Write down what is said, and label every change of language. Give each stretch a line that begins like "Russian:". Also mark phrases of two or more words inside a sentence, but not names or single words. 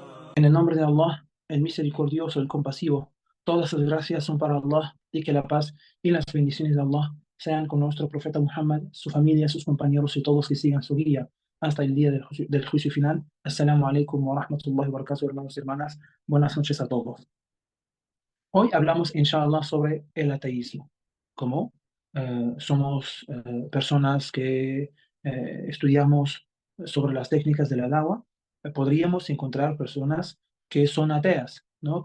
Spanish: En el nombre de Allah, el misericordioso, el compasivo, todas las gracias son para Allah y que la paz y las bendiciones de Allah sean con nuestro profeta Muhammad, su familia, sus compañeros y todos que sigan su guía hasta el día del juicio final.
Arabic: السلام عليكم ورحمة الله وبركاته,
Spanish: hermanos y hermanas. Buenas noches a todos. Hoy hablamos, inshallah, sobre el ateísmo. Como somos personas que estudiamos sobre las técnicas de la dawa, podríamos encontrar personas que son ateas, ¿no?